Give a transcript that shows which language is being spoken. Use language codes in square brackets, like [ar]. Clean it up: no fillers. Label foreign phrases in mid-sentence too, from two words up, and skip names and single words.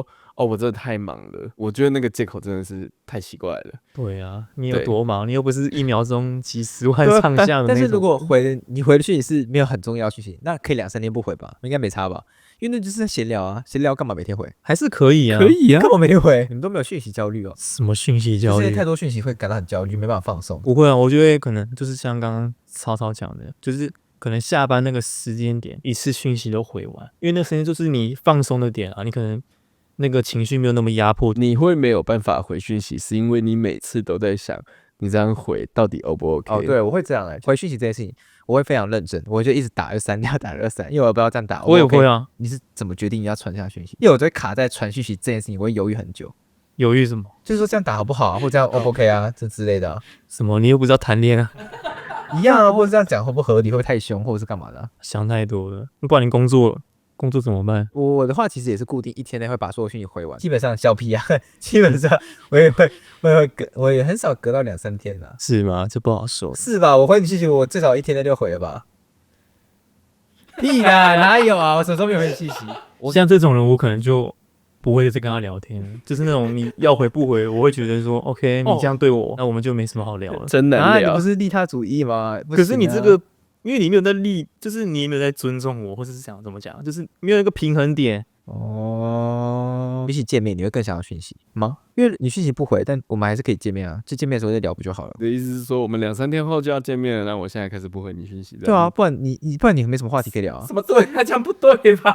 [zh] 我真的太忙了，我覺得那個借口真的是太奇怪了。對啊，你有多忙？你又不是1秒鐘幾10萬上下的那種。但是如果你回的訊息是沒有很重要的讯息，那可以2-3天不回吧？應該沒差吧？因為那就是在閒聊啊，閒聊幹嘛每天回？還是可以啊，可以啊，幹嘛每天回？你們都沒有訊息焦慮哦？什麼訊息焦慮？就是太多訊息會感到很焦慮，沒辦法放鬆。不會啊，我覺得可能就是像剛剛曹操講的，就是可能下班那個時間點，一次訊息都回完，因為那時間就是你放鬆的點啊，你可能。那個情緒沒有那麼壓迫，你會沒有辦法回訊息，是因為你每次都在想，你這樣回到底 O 不 OK？對，我會這樣回訊息這件事情，我會非常認真，我就一直打就刪掉，打就刪，因為我不知道這樣打。我也會啊。你是怎麼決定你要傳下訊息？因為我就會卡在傳訊息這件事情，我會猶豫很久。猶豫什麼？就是說這樣打好不好啊，或這樣 O 不 OK 啊，這之類的。什麼？你又不知道談戀愛，一樣啊，或者這樣講會不合理，會不會太凶，或者是幹嘛的？想太多了，不然你工作怎麼辦？我的話其實也是固定1天內會把所有訊息回完，基本上小屁啊，基本上我也隔，我也很少隔到2-3天啦。是嗎？這不好說。是吧？我回你訊息，我最少1天內就回了吧？屁啦，哪有啊？我什麼時候沒有回你訊息？像這種人，我可能就不會再跟他聊天，就是那種你要回不回，我會覺得說 OK， 你這樣對我，那我們就沒什麼好聊了。真難聊。你不是利他主義嗎？可是你這個。因為你沒有在就是你沒有在尊重我，或者是想怎麼講，就是沒有一個平衡點。比起見面，你會更想要訊息嗎？因為你訊息不回，但我們還是可以見面啊。就見面的時候再聊不就好了？你的意思是說，我們2-3天後就要見面了，那我現在開始不回你訊息？對啊，不然你沒什麼話題可以聊啊。什麼對？他這樣不對吧？